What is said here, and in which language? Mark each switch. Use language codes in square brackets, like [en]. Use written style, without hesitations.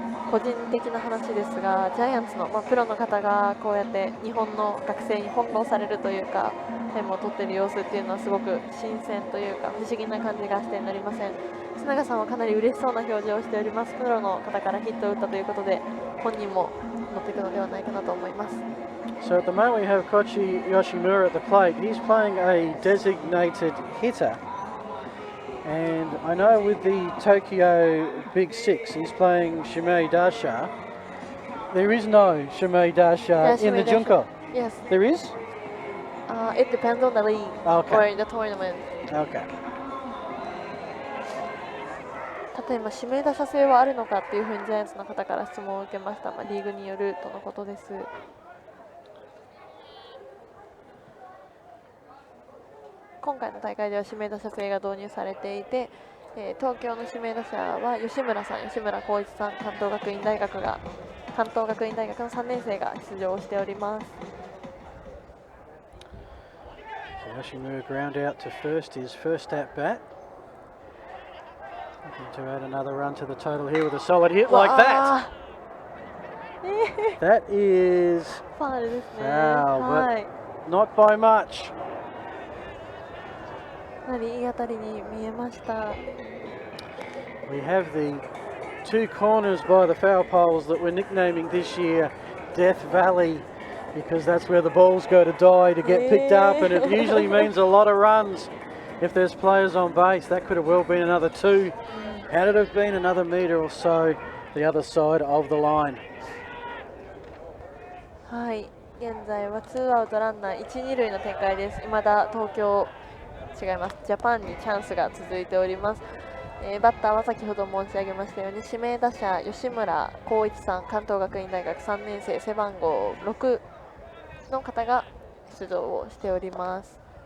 [ja] 個人的な話ですが、ジャイアンツの、プロの方がこうやって日本の学生に翻弄されるというか、タイムを取っている様子っていうのはすごく新鮮というか不思議な感じがしてなりません。須永さんはかなり嬉しそうな表情をしております。プロの方からヒットを打ったということで、本人も乗っていくのではないかなと思います。 [en] So at the moment we have Kochi Yoshimura at the plate. He's playing a designated hitter. And I know with the Tokyo Big Six, he's playing Shimei Dasha. There is no Shimei Dasha in the Junko. Yes. There is? It depends on the league or the tournament. Okay. [ja] 例えば指名打者制はあるのかっていうふうにジャイアンツの方から質問を受けました。リーグによるとのことです。今回の大会では指名打者制が導入されていて、東京の指名打者は吉村さん、吉村光一さん、関東学院大学の3年生が出場しております。 [en] Yoshimura ground out to first, his first at bat. Looking to add another run to the total here with a solid hit like that. That is foul, but not by much. [ja] かなりいい当たりに見えました。 [en] We have the two corners by the foul poles that we're nicknaming this year Death Valley, because that's where the balls go to die to get picked up, and it usually means a lot of runs if there's players on base. That could have well been another two. Had it have been another metre or so the other side of the line. [ja] はい、現在はツーアウトランナー1、2塁の展開です。未だ東京ジャパンにチャンスが続いております。バッターは先ほど申し上げましたように指名打者吉村光一さん、関東学院大学3年生背番号6の方が出場をしております。